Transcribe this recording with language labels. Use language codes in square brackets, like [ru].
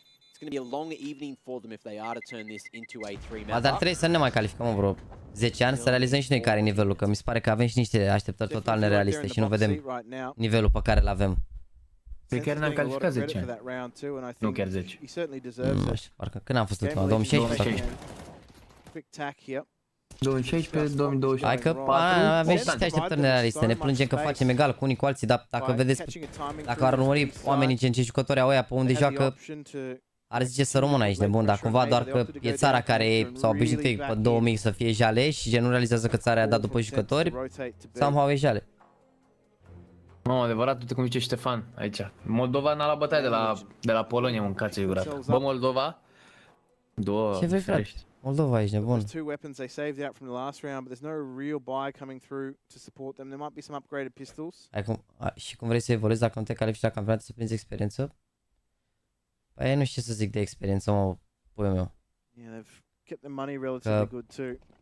[en] It's going to be a long evening for them if they are to turn this into a 3-man. [ro] Dar trebuie să ne mai calificăm vreo 10 ani să realizăm și noi care e nivelul, că mi se pare că avem și niște așteptări total nerealiste și nu vedem nivelul pe care îl avem. Pe chiar ne-am calificat 10 ani. Nu chiar 10. Nu știu, parcă când am fost ultima? 2016? 2016, 2020. Hai că avem și niște așteptări nerealiste, ne plângem că facem egal cu unii cu alții, dar dacă vedeți, dacă ar urmări oamenii ce jucători au ăia pe unde joacă, ar zice să rămână aici nebun, dar cumva doar că e țara care s-a obișnuit pe 2000 să fie jale și gen nu realizează că țara a dat după jucători, somehow e jale. Mamă, adevărat, uite cum zice Ștefan aici. Moldova n-a luat bătaie de la Polonia, mâncați-i gurat. Bă, Moldova? Ce vrei, frate? Moldova, ești nebun. [en] Two weapons they saved out from the last round, but there's no real buy coming through to support them. There might be some upgraded pistols. [ro] Și cum vrei să evoluezi dacă nu te califici la campionat să prinzi experiență? Păi nu știu ce să zic de experiență, mă, puiul meu. [en] Yeah, they've kept the money relatively good too.